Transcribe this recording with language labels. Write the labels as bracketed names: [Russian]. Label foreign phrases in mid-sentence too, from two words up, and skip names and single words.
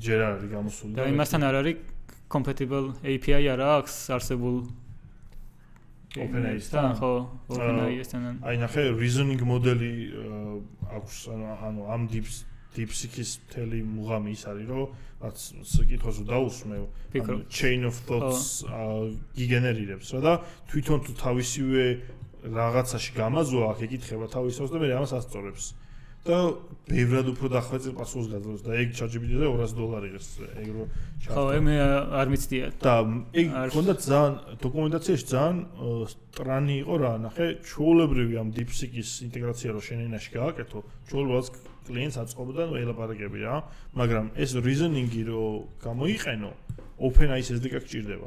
[Georgian] და იმასთან არ არის [English] compatible API [Georgian] არა აქვს არსებულ OpenAI-სთან? ხო, OpenAI-სთან. აი ნახე reasoning მოდელი აქვს, ანუ ამ DeepSeek-ის მთელი მუღამი ის არის, რომ რაც საკითხს დაუსმევ, [English] chain of thoughts [Georgian] გიგენერირებს რა და თვითონ თუ თავისივე რაღაცაში გამაზოა, აქ ეკითხება თავისავს და მე ამას ასწორებს. და ბევრად უფრო დახვეწილ პასუხს გაძლევს და ეგ ChatGPT-ზე $200 იღებს, ეგ რო ხო, მე არ მიცდია. და ეგ ქონდა ძალიან დოკუმენტაციაში ძალიან სტრანი იყო რა, ნახე, ჩვეულებრივი ამ DeepSeek-ის ინტეგრაცია რო შენ ენაში გააკეთო, ჩვეულებრივად კლიენტს აწყობდა ელაპარაკები რა, მაგრამ ეს reasoning-ი რო გამოიყენო, OpenAI-ს SDK გჭირდება.